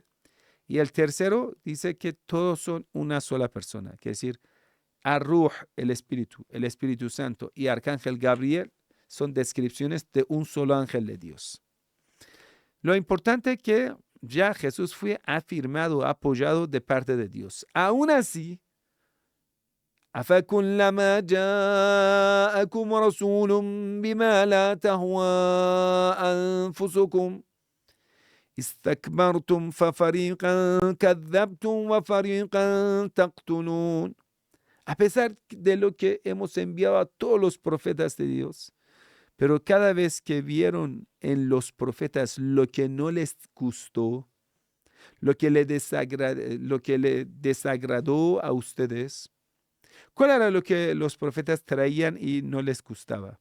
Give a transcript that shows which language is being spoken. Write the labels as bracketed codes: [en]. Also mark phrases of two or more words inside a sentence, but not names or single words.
[es] Y el tercero dice que todos son una sola persona. Quiere decir, Ar-Ruh, el Espíritu Santo y arcángel Gabriel son descripciones de un solo ángel de Dios. Lo importante es que ya Jesús fue afirmado, apoyado de parte de Dios. Aún así, [ar] أَفَكُلَّمَا جَاءَكُمْ رَسُولٌ بِمَا لَا تَهْوَى أَنفُسُكُمْ اسْتَكْبَرْتُمْ فَفَرِيقًا كَذَّبْتُمْ وَفَرِيقًا تَقْتُلُونَ. [es] A pesar de lo que hemos enviado a todos los profetas de Dios, Pero cada vez que vieron en los profetas lo que no les gustó, lo que le desagradó a ustedes, ¿cuál era lo que los profetas traían y no les gustaba?